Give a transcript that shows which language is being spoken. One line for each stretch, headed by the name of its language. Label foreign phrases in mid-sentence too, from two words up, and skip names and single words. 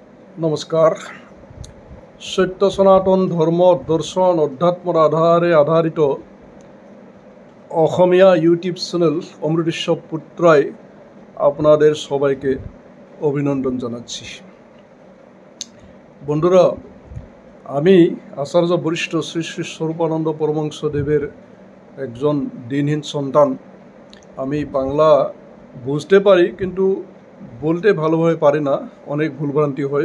Assamese: নমস্কাৰ। সত্য সনাতন ধৰ্ম দৰ্শন অধ্যাত্মৰ আধাৰে আধাৰিত অসমীয়া ইউটিউব চ্যানেল অমৃতস্ব পুত্রায়
Bangla: আপনাদের সবাইকে অভিনন্দন জানাচ্ছি। বন্ধুরা, আমি আচার্য বরিষ্ঠ শ্রী শ্রী স্বরূপানন্দ পরমহংসদেবের একজন দিনহীন সন্তান। আমি বাংলা বুঝতে পারি, কিন্তু বলতে ভালোভাবে পারি না, অনেক ভুলভ্রান্তি হয়।